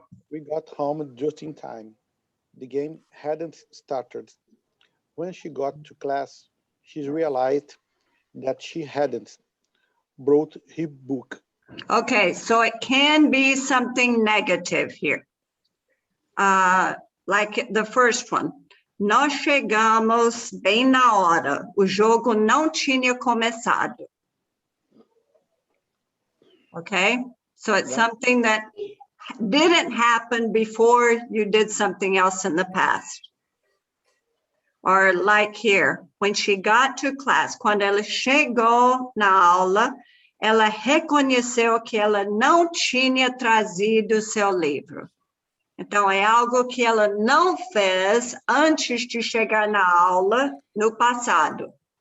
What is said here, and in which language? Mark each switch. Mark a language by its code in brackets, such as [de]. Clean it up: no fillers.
[en] We got home just in time. The game hadn't started. When she got to class, she realized that she hadn't brought her book. Okay, so it can be something negative here. Like the first one. [pt] Nós chegamos bem na hora. O jogo não tinha começado. [en] Okay, so it's Yeah. something that didn't happen before you did something else in the past. Or like here, when she got to class, [pt] quando ela chegou na aula, ela reconheceu que ela não tinha trazido o seu livro. Então, é algo que ela não fez antes de chegar na aula no passado.